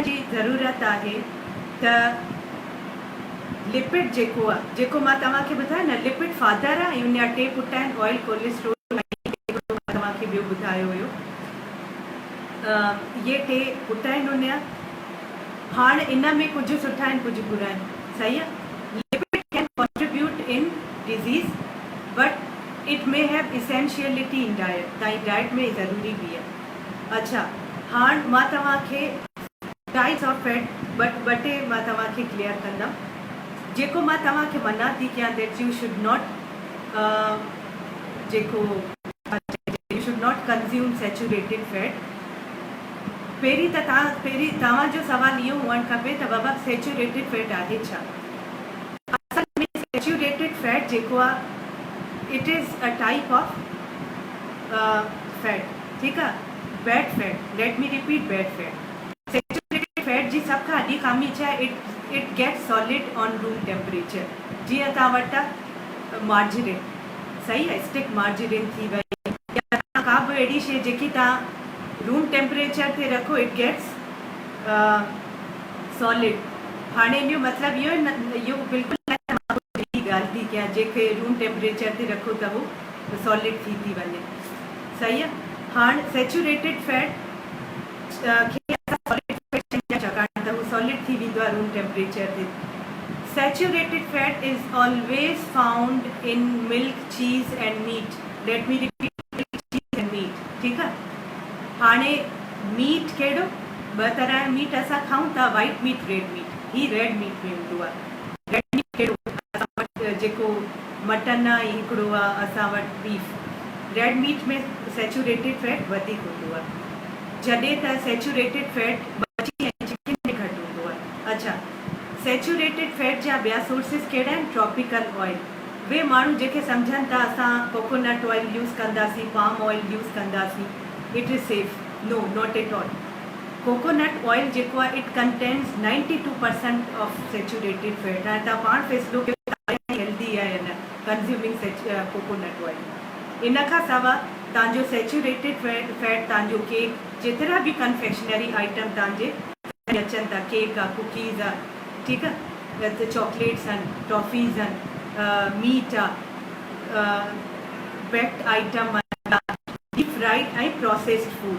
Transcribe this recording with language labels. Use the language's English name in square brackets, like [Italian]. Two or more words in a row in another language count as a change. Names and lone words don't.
[Sindhi] जी ज़रूरत आहे त लिपिड जेको आहे, जेको मां तव्हांखे ॿुधायो न, लिपिड फादर आहे ऐं उन जा टे पुट आहिनि, ऑयल, कोलेस्ट्रोल। तव्हांखे ॿियो ॿुधायो हुयो ये टे पुट आहिनि उनजा। हाणे इन में कुछ सुठा आहिनि कुछ बुरा आहिनि, सही आहे। [English] Lipid can contribute in disease but it may have essentiality in diet, [Sindhi] तव्हांजी डाइट में ज़रूरी भी आहे। अच्छा, हाणे मां तव्हांखे [English] types of fat [Sindhi] ॿ टे मां तव्हांखे क्लियर कंदमि। जेको मां तव्हांखे मना थी कयां [English] that you should not [Sindhi] जेको [English] you should not consume saturated fat. [Sindhi] पहिरीं तव्हांजो सवाल इहो हुअणु खपे त बाबा [English] saturated fat [Sindhi] आहे छा। असल में [English] saturated fat [Sindhi] जेको आहे [English] it is a type of fat, [Sindhi] ठीकु आहे। [English] Bad fat, let me repeat, bad fat. saturated fat [Sindhi] जी सब खां वॾी ख़ामी छा आहे, [English] It gets solid on room temperature. [Sindhi] जीअं तव्हां वटि मार्जरिन, सही आहे, [English] stick margarine [Sindhi] थी वई या का बि अहिड़ी शइ जेकी तव्हां [English] room temperature [Sindhi] ते रखो [English] it gets solid. [Sindhi] हाणे इहो मतिलबु इहो न, इहो बिल्कुलु ॻाल्हि थी कयां जेके [English] room temperature [Sindhi] ते रखो त उहो सॉलिड थी वञे, सही आहे। हाणे [English] saturated fat [Sindhi] खे [English] solid fat [Sindhi] छाकाणि त उहो सॉलिड थी वेंदो आहे [English] room temperature [Sindhi] ते। [English] Saturated fat is always found in milk, cheese and meat. Let me repeat, milk, cheese and meat, [Sindhi] ठीकु आहे। हाणे मीट कहिड़ो, ॿ तरह जा मीट असां खाऊं था, [English] white meat, red meat. [Sindhi] ही [English] red meat [Sindhi] में हूंदो आहे। [English] red meat [Sindhi] कहिड़ो, असां वटि जेको मटन आहे हिकिड़ो आहे, असां वटि बीफ। [English] red meat [Sindhi] में [English] saturated fat [Sindhi] वधीक हूंदो आहे, जॾहिं त [English] saturated fat [Sindhi] मच्छी ऐं चिकन में घटि हूंदो आहे। अच्छा, [English] saturated fat [Sindhi] जा ॿिया सोर्सिस कहिड़ा आहिनि, [English] tropical oil. [Sindhi] वे माण्हू जेके सम्झनि था असां [English] coconut oil use [Sindhi] कंदासीं, [English] palm oil use [Sindhi] कंदासीं, [English] It is safe, no, not at all. coconut oil [Sindhi] जेको आहे [English] it contains 92% of saturated fat. [Sindhi] हाणे तव्हां पाण फैसलो कयो हेल्दी आहे या न [English] consuming coconut oil. [Sindhi] इन खां सवाइ तव्हांजो [English] saturated fat [Sindhi] तव्हांजो केक, जेतिरा बि [English] confectionery item [Sindhi] तव्हांजे अचनि था, केक आहे, कुकीज़ आहे, ठीकु आहे, त चॉकलेट्स आहिनि, टॉफ़ीज़ आहिनि, मीट आहे, [English] baked item [Sindhi] आहे, [English] deep fried [Sindhi] ऐं [English] processed food.